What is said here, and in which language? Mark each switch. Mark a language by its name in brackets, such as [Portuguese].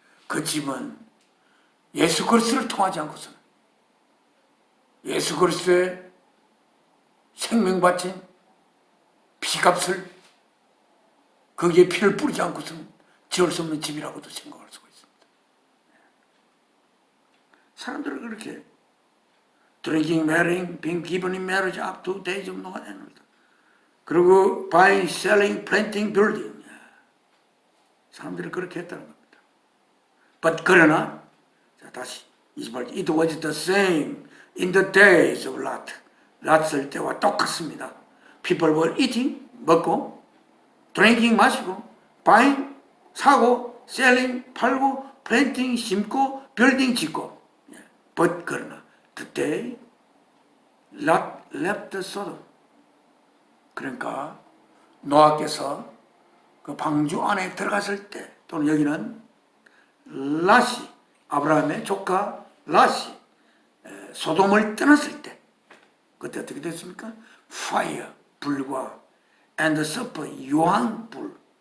[Korean] 그 집은 예수 그리스도를 통하지 않고서는 예수 그리스도의 생명 바친 피값을 거기에 피를 뿌리지 않고서는 지을 수 없는 집이라고도 생각할 수가 있습니다. 사람들은 그렇게 [English] drinking, marrying, being given in marriage up to day [Korean] 정도가 되는 거다. 그리고 [English] buying, selling, planting, building. [Korean] 사람들이 그렇게 했다는 겁니다. [English] But [Korean] 그러나 자 다시 28절 [English] It was the same in the days of Lot. [Korean] 랏 쓸 때와 똑같습니다. [English] People were eating, [Korean] 먹고 [English] drinking, [Korean] 마시고 [English] buying, [Korean] 사고 [English] selling, [Korean] 팔고 [English] planting, [Korean] 심고 [English] building, [Korean] 짓고 [English] But [Korean] 그러나 [English] the day Lot left Sodom. [Korean] 그러니까 노아께서 그 방주 안에 들어갔을 때 또는 여기는 랏이 아브라함의 조카 랏이 소돔을 떠났을 때 그때 어떻게 됐습니까? [English] Fire, [Korean] 불과 [English] and sulfur, [Korean] 유황, 불.